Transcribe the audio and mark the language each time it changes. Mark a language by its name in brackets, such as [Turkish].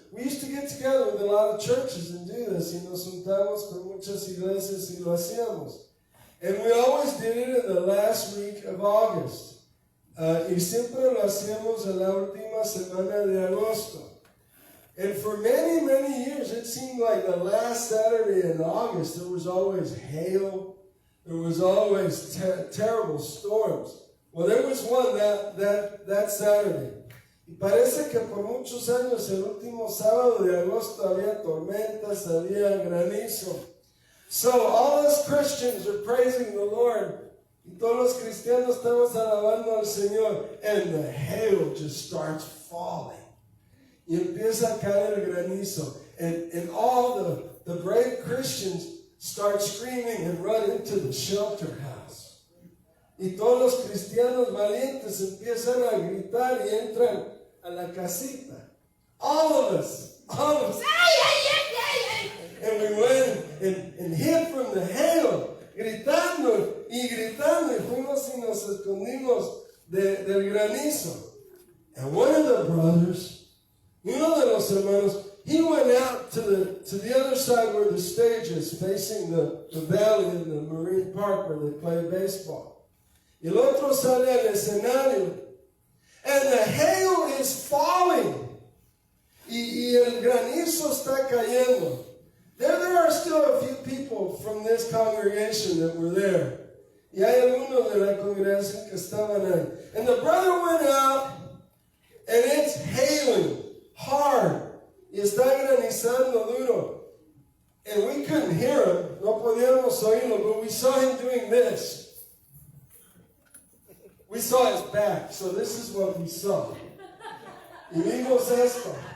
[English] We used to get together with a lot of churches and do this. [Spanish] Y nos juntamos con muchas iglesias y lo hacíamos. [English] And we always did it in the last week of August. [Spanish] Y siempre lo hacíamos en la última semana de agosto. [English] And for many years, it seemed like the last Saturday in August, there was always hail. There was always terrible storms. Well, there was one that Saturday. [Spanish] Y parece que por muchos años, el último sábado de agosto, había tormentas, había granizo. [English] So all us Christians are praising the Lord. [Spanish] Y todos los cristianos estamos alabando al Señor. And the hail just starts falling. Y empieza a caer el granizo. [English] And all the brave Christians start screaming and run into the shelter house. [Spanish] Y todos los cristianos valientes empiezan a gritar y entran a la casita. [English] All of us. [Spanish] And we went and hid from the hail, gritando y gritando, y fuimos y nos escondimos del granizo. [English] And one of the brothers, uno de los hermanos, he went out to the other side where the stage is, facing the valley in the Marine Park where they play baseball. [Spanish] Y el otro sale al escenario, and the hail is falling. Y el granizo está cayendo. [English] There are still a few people from this congregation that were there. [Spanish] Y hay algunos de la congregación que estaban ahí. [English] And the brother went out, and it's hailing hard. Y está granizando duro. And we couldn't hear him. No podíamos oírlo, but we saw him doing this. We saw his back, so this is what we saw. Y vimos esto.